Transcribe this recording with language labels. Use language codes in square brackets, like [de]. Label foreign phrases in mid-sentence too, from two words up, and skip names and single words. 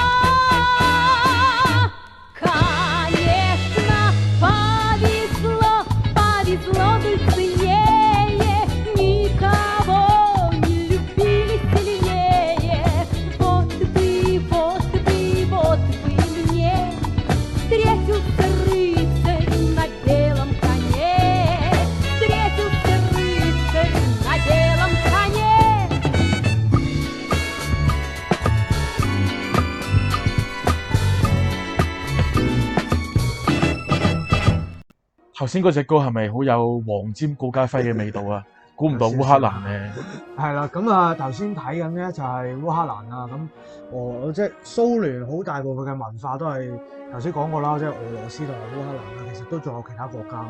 [ru] Конечно, повезло, повезло Дульцинее, никого не любили сильнее. Вот бы, вот бы, вот бы мне встретился рыцарь на белом коне, встретился рыцарь на белом коне. [yue] 頭先嗰隻歌係咪好有黃霑顧嘉輝嘅味道啊？估唔到烏克蘭咧，係啦，咁啊頭先睇緊咧就係烏克蘭啦，咁即係蘇聯好大部分嘅文化都係頭先講過啦，即係俄羅斯同埋烏克蘭啦，其實都仲有其他國家㗎嘛。